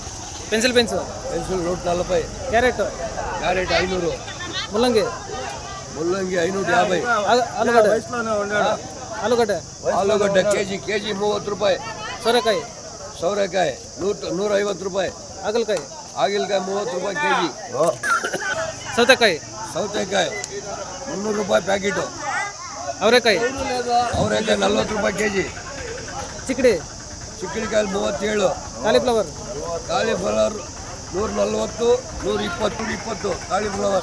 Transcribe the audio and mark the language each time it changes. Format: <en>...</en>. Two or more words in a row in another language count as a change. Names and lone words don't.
<te>పెన్సిల్ 140 క్యారెట్ 500 ముల్లంగి 550 ఆలుగడ్డ కేజీ 30 రూపాయలు సౌరకాయ 150 రూపాయలు</te> <kn>ಹಾಗಲಕಾಯಿ 30 ರೂಪಾಯಿ ಕೆಜಿ ಸೌತೆಕಾಯಿ 300 ರೂಪಾಯಿ ಪ್ಯಾಕೆಟ್ ಅವರೆಕಾಯಿ 40 ರೂಪಾಯಿ ಕೆಜಿ ಚಿಕ್ಕಡಿ ಚಿಕ್ಕಡಿಕಾಯಿ 37 ಕಾಲಿಫ್ಲವರ್ ಕಾಲಿಫ್ಲವರ್ 140, 120, 120 ಕಾಲಿಫ್ಲವರ್.</kn>